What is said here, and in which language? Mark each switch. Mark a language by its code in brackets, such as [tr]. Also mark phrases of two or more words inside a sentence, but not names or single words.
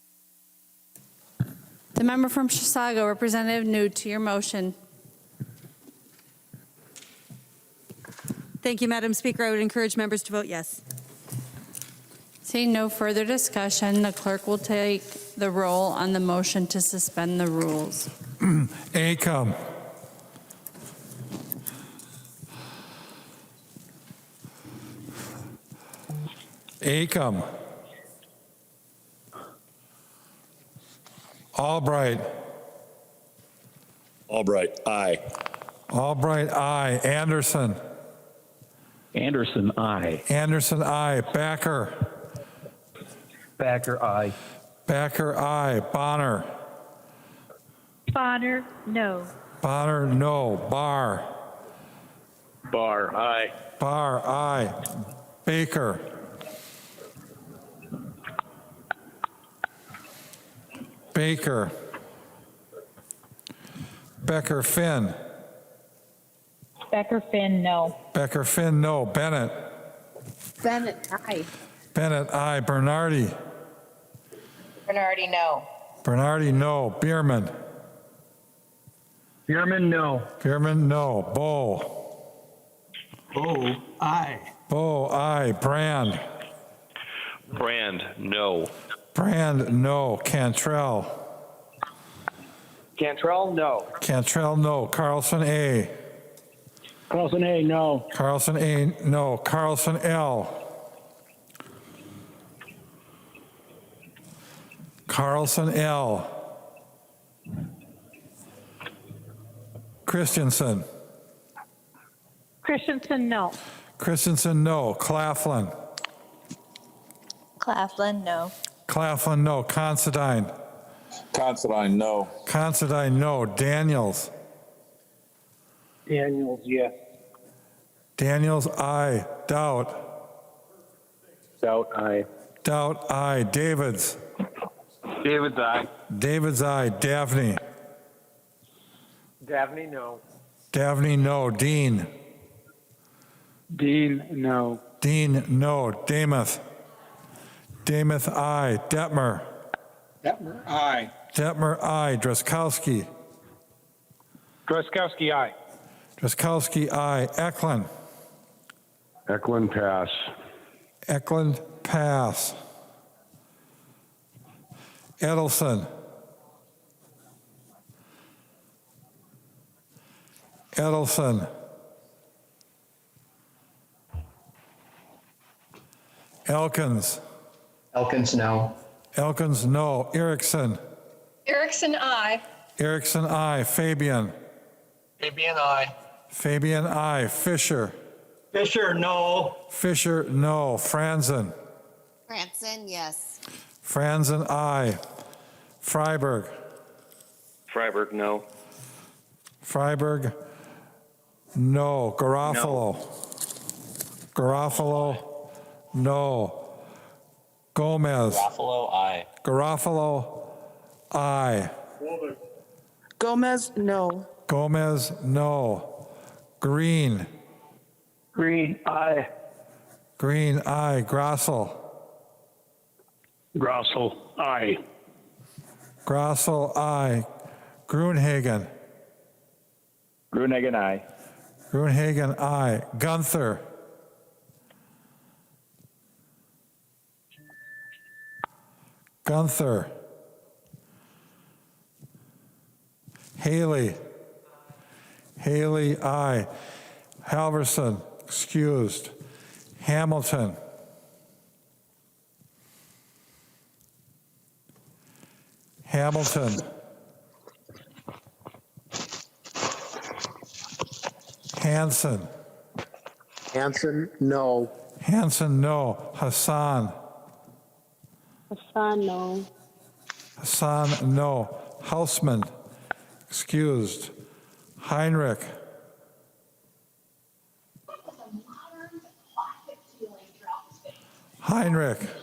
[en] The member from Chisago, Representative Newt, to your motion. Thank you, Madam Speaker. I would encourage members to vote yes. Seeing no further discussion, the clerk will take the roll on the motion to suspend the rules. Acom. Acom. Albright. Albright, aye. Albright, aye. Anderson. Anderson, aye. Anderson, aye. Backer. Backer, aye. Backer, aye. Bonner. Bonner, no. Bonner, no. Barr. Barr, aye. Barr, aye. Baker. Baker. Becker Finn. Becker Finn, no. Becker Finn, no. Bennett. Bennett, aye. Bennett, aye. Bernardi. Bernardi, no. Bernardi, no. Bierman. Bierman, no. Bierman, no. Bow. Bow, aye. Bow, aye. Brand. Brand, no. Brand, no. Cantrell. Cantrell, no. Cantrell, no. Carlson, A. Carlson, A, no. Carlson, A, no. Carlson, L. Carlson, L. Christensen. Christensen, no. Christensen, no. Claflin. Claflin, no. Claflin, no. Considine. Considine, no. Considine, no. Daniels. Daniels, yes. Daniels, aye. Doubt. Doubt, aye. Doubt, aye. Davids. David's, aye. Davids, aye. Davney. Davney, no. Davney, no. Dean. Dean, no. Dean, no. Damath. Damath, aye. Detmer. Detmer, aye. Detmer, aye. Dreskowski. Droskowski, aye. Dreskowski, aye. Eklund. Eklund, pass. Eklund, pass. Edelson. Edelson. Elkins. Elkins, no. Elkins, no. Erickson. Erickson, aye. Erickson, aye. Fabian. Fabian, aye. Fabian, aye. Fisher. Fisher, no. Fisher, no. Franzen. Franson, yes. Franzen, aye. Freiberg. Freiberg, no. Freiberg, no. Garofalo. Garofalo, no. Gomez. Garofalo, aye. Garofalo, aye. Gomez, no. Gomez, no. Green. Green, aye. Green, aye. Grossel. Grossel, aye. Grossel, aye. Gruenhagen. Gruenhagen, aye. Gruenhagen, aye. Gunther. Gunther. Haley. Haley, aye. Halverson, excused. Hamilton. Hamilton. Hanson. Hanson, no. Hanson, no. Hassan. Hassan, no. Hassan, no. Hausman, excused. Heinrich. Heinrich.